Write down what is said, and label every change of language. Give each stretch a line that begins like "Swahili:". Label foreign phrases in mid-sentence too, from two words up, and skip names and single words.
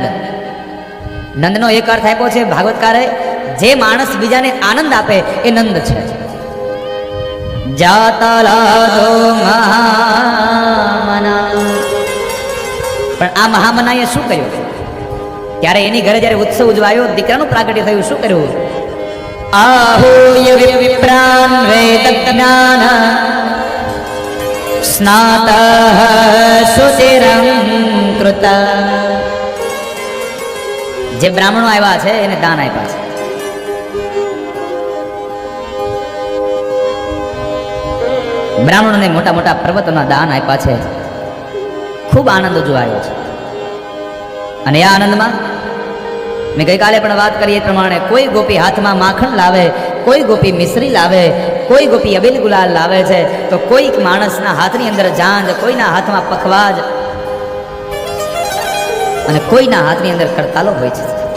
Gujarati: નંદનો એક અર્થ આપ્યો છે ભાગવતકારે, જે માણસ બીજાને આનંદ આપે એ નંદ છે.
Sanskrit: जाताहलादो महामना.
Gujarati: પણ આ મહામનાએ શું કર્યું? ત્યારે એની ઘરે જ્યારે ઉત્સવ ઉજવાયો, દીકરાનું પ્રાગટ્ય થયું, શું કર્યું?
Sanskrit: आहूय विप्रान् वेदज्ञान स्नातः शुचिरं कृत.
Gujarati: જે બ્રાહ્મણો આવ્યા છે એને દાન આપ્યા છે. બ્રાહ્મણોને મોટા મોટા પર્વતોના દાન આપ્યા છે. ખૂબ આનંદ ઉજવાયો છે. અને આ આનંદમાં મેં ગઈકાલે પણ વાત કરી એ પ્રમાણે કોઈ ગોપી હાથમાં માખણ લાવે, કોઈ ગોપી મિશ્રી લાવે, કોઈ ગોપી અબીલ ગુલાલ લાવે છે, તો કોઈક માણસના હાથની અંદર જાંજ, કોઈના હાથમાં પખવાજ અને કોઈના હાથની અંદર કરતાલો હોય છે.